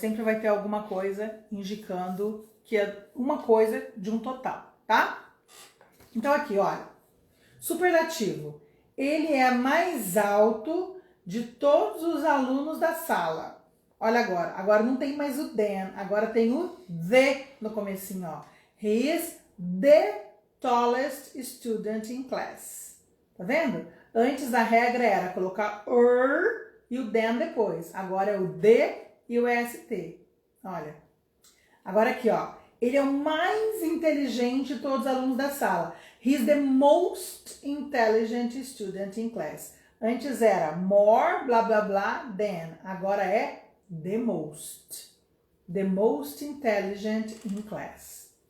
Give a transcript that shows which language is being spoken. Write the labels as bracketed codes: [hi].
[pt] Sempre vai ter alguma coisa indicando que é uma coisa de um total, tá? Então aqui, olha. Superlativo. Ele é mais alto de todos os alunos da sala. Olha agora. Agora não tem mais o than. Agora tem o the no comecinho, ó. [en] He is the tallest student in class. [pt] Tá vendo? Antes a regra era colocar e o than depois. Agora é o the e o st. Olha. Agora aqui, ó. Ele é o mais inteligente de todos os alunos da sala. [en] He's the most intelligent student in class. [pt] Antes era more, blá, blá, blá, than. Agora é the most. [en] The most intelligent in class.